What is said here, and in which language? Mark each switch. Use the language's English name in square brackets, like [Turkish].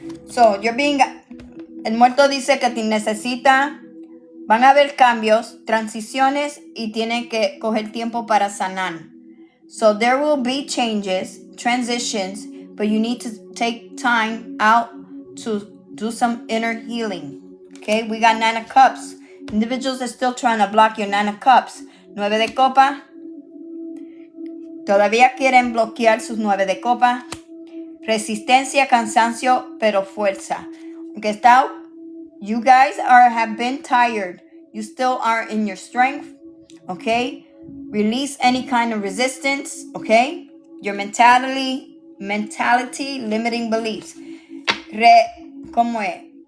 [Spanish] So, el muerto dice que te necesita. Van a haber cambios, transiciones y tienen que coger tiempo para sanar. [English] So there will be changes, transitions, but you need to take time out to do some inner healing. Okay, we got 9 of cups. Individuals are still trying to block your 9 of cups. [Spanish] 9 de copa. Todavía quieren bloquear sus 9 de copa. Resistencia, cansancio, pero fuerza. [English] Okay, you guys have been tired. You still are in your strength. Okay? Release any kind of resistance. Okay? Your mentality, limiting beliefs. ¿Cómo es?